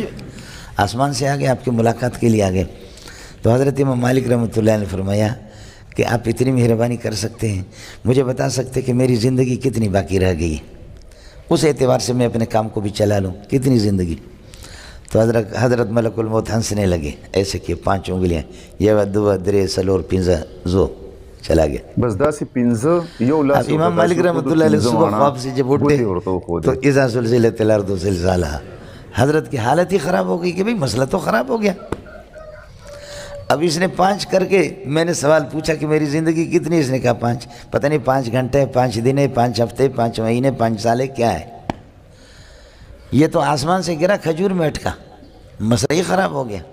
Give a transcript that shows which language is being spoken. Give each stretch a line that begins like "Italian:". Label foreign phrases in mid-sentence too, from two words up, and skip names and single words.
Urdu: آسمان سے آگئے، آپ کی ملاقات کے لیے آگئے. تو حضرت امام مالک رحمۃ اللہ نے فرمایا کہ آپ اتنی مہربانی کر سکتے ہیں، مجھے بتا سکتے کہ میری زندگی کتنی باقی رہ گئی ہے، اس اعتبار سے میں اپنے کام کو بھی چلا لوں، کتنی زندگی. تو حضرت ملک الموت ہنسنے لگے، ایسے کہ 5 انگلیاں، یہ دو
Pashto: درے سلور پنزا زو،
Urdu: چلا گیا.
Pashto: بس دا سی پنزا یو لاس.
Urdu: اب امام مالک رحمۃ اللہ علیہ صبح خواب سے جب اٹھے تو
Arabic: اذا زلزلت الارض زلزالہا،
Urdu: حضرت کی حالت ہی خراب ہو گئی کہ بھئی مسئلہ تو خراب ہو گیا. اب اس نے 5 کر کے میں نے سوال پوچھا کہ میری زندگی کتنی؟ اس نے کہا 5. پتہ نہیں 5 گھنٹے، 5 دن، 5 ہفتے، 5 مہینے، 5 سال کیا ہے؟ یہ تو آسمان سے گرا کھجور میں اٹکا، مسئلہ ہی خراب ہو گیا.